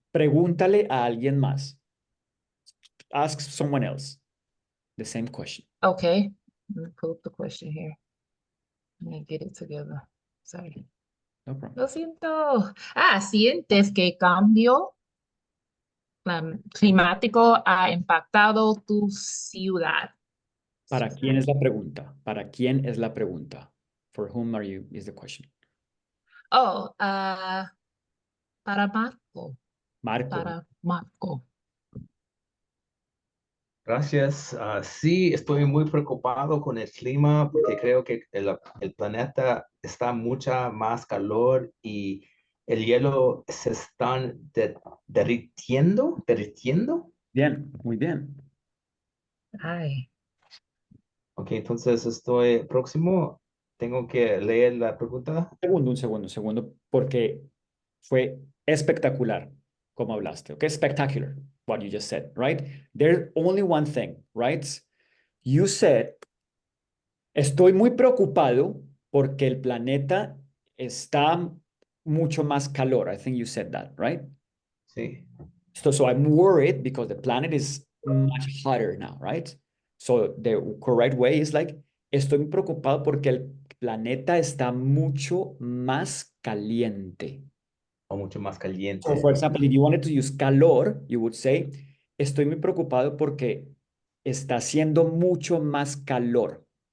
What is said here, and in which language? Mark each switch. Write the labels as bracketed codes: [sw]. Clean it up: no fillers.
[es] Pregúntale a alguien más. [en] Ask someone else the same question. Okay, let me pull up the question here. Let me get it together. Sorry. No problem. [es] Lo siento. ¿Sientes que cambio climático ha impactado tu ciudad? ¿Para quién es la pregunta? ¿Para quién es la pregunta? [en] For whom are you is the question. Oh, [es] para Marco. Marco. Para Marco. Gracias. Sí, estoy muy preocupado con el clima porque creo que el planeta está mucha más calor y el hielo se están derritiendo. Bien, muy bien. Ay, Ok, entonces estoy próximo. Tengo que leer la pregunta. Un segundo, porque fue espectacular como hablaste, okay? [en] Spectacular, what you just said, right? There's only one thing, right? You said, [es] estoy muy preocupado porque el planeta está mucho más calor. [en] I think you said that, right? [es] Sí. [en] So I'm worried because the planet is much hotter now, right? So the correct way is like, [es] estoy muy preocupado porque el planeta está mucho más caliente. O mucho más caliente. [en] So for example, if you wanted to use calor, you would say, [es] estoy muy preocupado porque está haciendo mucho más calor.